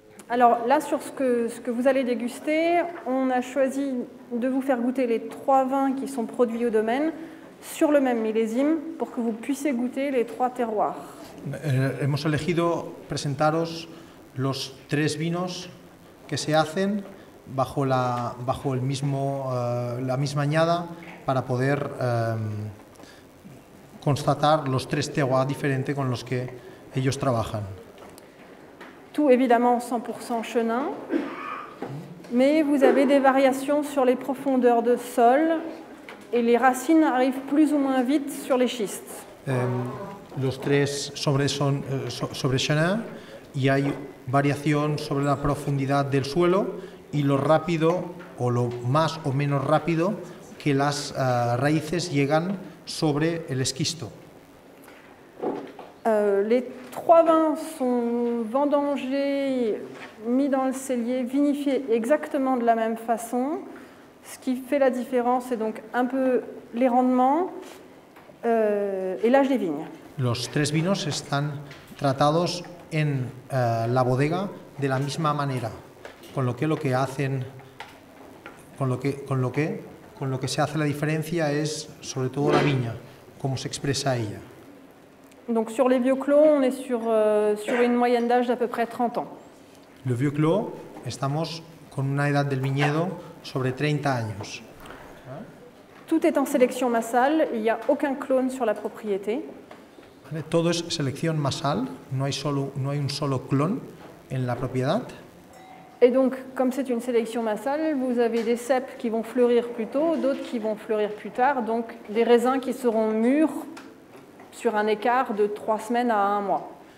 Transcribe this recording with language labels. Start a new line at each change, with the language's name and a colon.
French: Alors là, sur ce que vous allez déguster, on a choisi de vous faire goûter les 3 vins qui sont produits au domaine sur le même millésime pour que vous puissiez goûter les 3 terroirs.
Spanish: Hemos elegido presentaros los 3 vinos que se hacen bajo la misma añada para poder constatar los 3 terroirs diferentes con los que ellos trabajan.
French: Tout évidemment 100% chenin, mais vous avez des variations sur les profondeurs de sol et les racines arrivent plus ou moins vite sur les schistes.
Spanish: Los 3 sobre chenin y hay variación sobre la profundidad del suelo y lo rápido o lo más o menos rápido que las raíces llegan sobre el esquisto.
French: Les 3 vins sont vendangés, mis dans le cellier, vinifiés exactement de la même façon. Ce qui fait la différence, c'est donc un peu les rendements et l'âge des vignes.
Spanish: Los 3 vinos están tratados en la bodega de la misma manera, con lo que hacen, con lo que se hace la diferencia es sobre todo la viña, cómo se expresa ella.
French: Donc sur les vieux clos, on est sur une moyenne d'âge d'à peu près 30 ans.
Spanish: Le vieux clos, estamos con una edad del viñedo sobre 30 años.
French: Tout est en sélection massale, il n'y a aucun clone sur la propriété.
Spanish: Todo es selección masal, no hay un solo clon en la propiedad.
French: Et donc, comme c'est une sélection massale, vous avez des cèpes qui vont fleurir plus tôt, d'autres qui vont fleurir plus tard, donc des raisins qui seront mûrs sur un écart de 3 semaines à 1 mois.